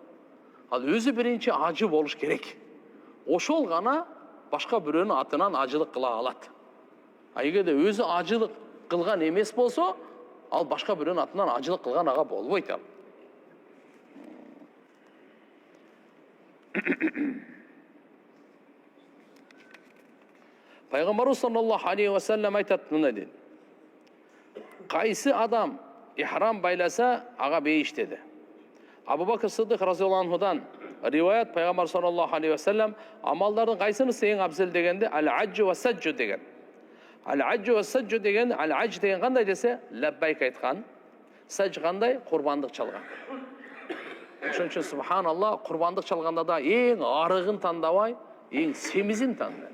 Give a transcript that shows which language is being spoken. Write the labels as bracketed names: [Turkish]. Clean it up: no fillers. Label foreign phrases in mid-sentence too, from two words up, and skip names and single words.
[Kyrgyz] Ал өзү биринчи ажы болуш керек. Ошол гана башка бирөөнүн атынан ажылык кыла алат. Эгерде өзү ажылык кылган эмес болсо, ал башка бирөөнүн атынан ажылык кылган ага болбойт ал. Пайгамбарыбыз [Arabic] صلى الله عليه وسلم [Kyrgyz] айтат мына дейт. Кайсы адам ихрам байласа, ага бейиш dedi. Абу Бакр Сыддык [Arabic] رضي الله عنه [Kyrgyz] риваят Пайгамбар [Arabic] صلى الله عليه وسلم [Kyrgyz] амалдардын кайсынысы ең абзел дегенде [Arabic] العج والثج [Kyrgyz] деген. [Arabic] العج والثج [Kyrgyz] деген, ал-адж деген кандай десе, лаббайк айткан, садж кандай, курбандык чалган. Ошон үчүн субханаллах, курбандык чалганда да эң арыгын тандабай, эң семизин тандайт.